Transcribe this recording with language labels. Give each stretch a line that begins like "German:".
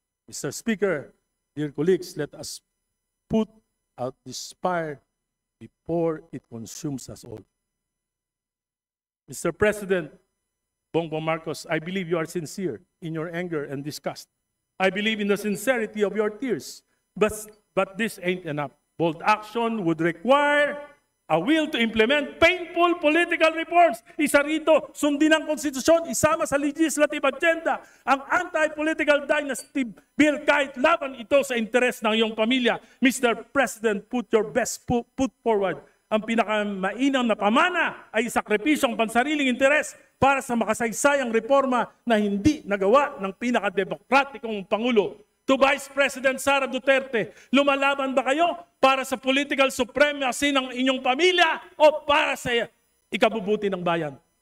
English: Mr. Speaker, dear colleagues, let us put out this fire before it consumes us all. Mr. President Bongbong Marcos, I believe you are sincere in your anger and disgust. I believe in the sincerity of your tears. But this ain't enough. Bold action would require a will to implement painful political reforms.
Filipino: Isa rito, sundin ang konstitusyon, isama sa legislative agenda ang anti-political dynasty bill kahit laban ito sa interes ng iyong pamilya.
English: Mr. President, put your best foot forward.
Filipino: Ang pinakamainam na pamana ay sakripisyong pansariling interes para sa makasaysayang reforma na hindi nagawa ng pinakademokratikong Pangulo.
English: To Vice President Sara Duterte,
Filipino: lumalaban ba kayo para sa political supremacy ng inyong pamilya o para sa ikabubuti ng bayan?